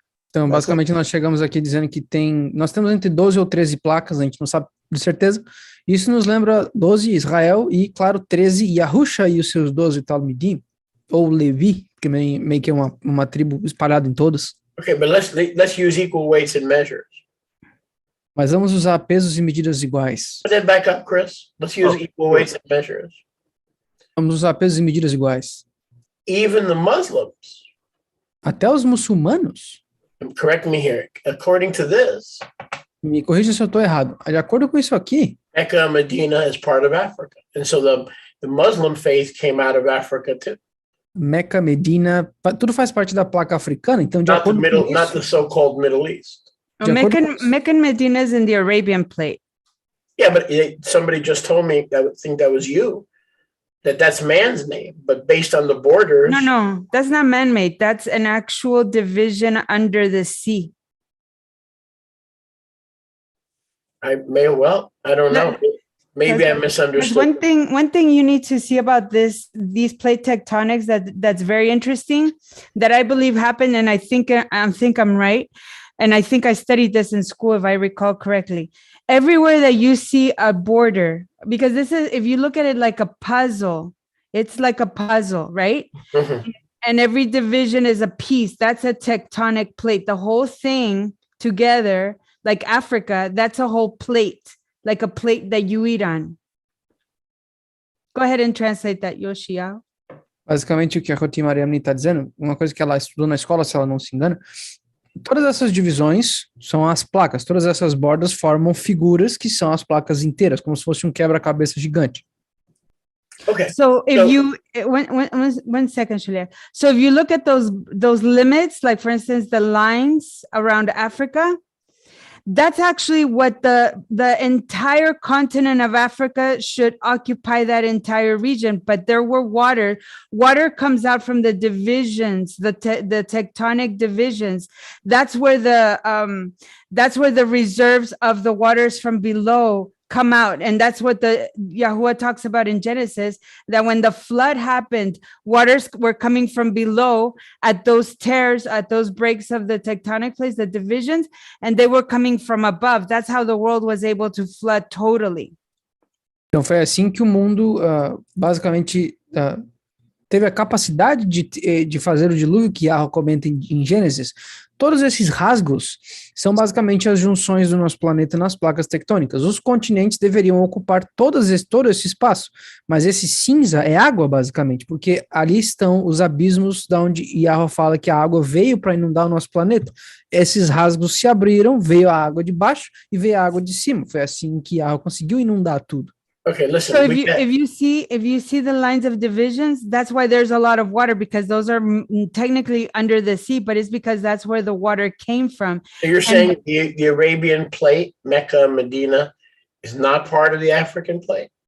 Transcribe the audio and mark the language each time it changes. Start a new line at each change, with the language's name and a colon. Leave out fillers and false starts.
Portuguese: Então, basicamente, nós chegamos aqui dizendo que nós temos entre 12 ou 13 placas, a gente não sabe de certeza. Isso nos lembra 12 Israel e, claro, 13 Yahusha e os seus 12 Talmidim, ou Levi, que meio que é uma tribo espalhada em todas.
English: Okay, but let's use equal weights and measures.
Portuguese: Mas vamos usar pesos e medidas iguais.
English: Put that back up, Chris. Let's use equal weights and measures.
Portuguese: Vamos usar pesos e medidas iguais.
English: Even the Muslims,
Portuguese: Até os muçulmanos,
English: correct me here, according to this,
Portuguese: me corrija se eu estou errado, de acordo com isso aqui,
English: Mecca and Medina is part of Africa. And so the Muslim faith came out of Africa too.
Portuguese: Meca, Medina, tudo faz parte da placa africana, então de acordo com isso,
English: Not the so-called Middle East. Mecca and Medina is in the Arabian plate. Yeah, but somebody just told me, I would think that was you, that's man's name, but based on the borders. No, that's not man-made. That's an actual division under the sea. I don't know. Maybe I misunderstood. One thing you need to see about these plate tectonics that's very interesting, that I believe happened, and I think I'm right, and I think I studied this in school if I recall correctly. Everywhere that you see a border, because this is, if you look at it like a puzzle, it's like a puzzle, right? Mm-hmm. And every division is a piece. That's a tectonic plate. The whole thing together, like Africa, that's a whole plate, like a plate that you eat on. Go ahead and translate that, Yoshia.
Portuguese: basicamente o que a Roti Mariamni está dizendo, uma coisa que ela estudou na escola, se ela não se engana, todas essas divisões são as placas, todas essas bordas formam figuras que são as placas inteiras, como se fosse um quebra-cabeça gigante.
English: Okay. So if you one second, Julia. So if you look at those limits, like for instance, the lines around Africa, that's actually what the entire continent of Africa should occupy, that entire region. But there were water comes out from the divisions, the tectonic divisions. That's where the reserves of the waters from below come out. And that's what the Yahuwah talks about in Genesis, that when the flood happened, waters were coming from below at those tears, at those breaks of the tectonic plates, the divisions, and they were coming from above. That's how the world was able to flood totally.
Portuguese: Então foi assim que o mundo basicamente teve a capacidade de fazer o dilúvio que Yahweh comenta em Gênesis. Todos esses rasgos são basicamente as junções do nosso planeta nas placas tectônicas. Os continentes deveriam ocupar todo esse espaço, mas esse cinza é água, basicamente, porque ali estão os abismos da onde Yahweh fala que a água veio para inundar o nosso planeta. Esses rasgos se abriram, veio a água de baixo e veio a água de cima. Foi assim que Yahweh conseguiu inundar tudo.
English: Okay, listen. So if you see the lines of divisions, that's why there's a lot of water, because those are technically under the sea, but it's because that's where the water came from. So you're saying the Arabian plate, Mecca, Medina, is not part of the African plate?